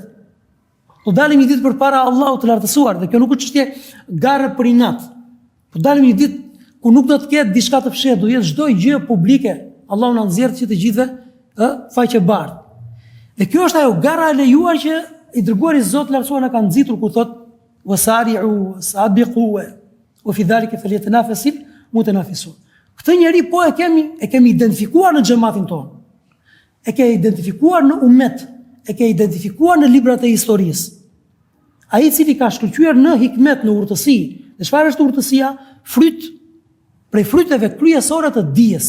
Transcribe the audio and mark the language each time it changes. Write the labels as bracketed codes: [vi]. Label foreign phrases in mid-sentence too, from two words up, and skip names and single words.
[sq] Do dalim një ditë përpara Allahut të lartësuar, dhe kjo nuk është çështje garë për inat. Po dalim një ditë ku nuk do të ketë diçka të fshehtë, do jetë çdo gjë publike. Allahu na nxjerr që të gjithëve faqe bardhë. Dhe kjo është ajo gara e lejuar që i dërguari Zot lartësuar na ka nxitur ku thot [ar] وسارعوا سابقوا وفي ذلك فليتنافس المتنافسون. [sq] Këtë njeri po e kemi identifikuar në xhamatin tonë. E ke identifikuar në umet, e ke identifikuar në librat e historisë. Ai i cili ka shkëlqyer në hikmet, në urtësi. Dhe çfarë është urtësia? Prej fryteve kryesore të dijes.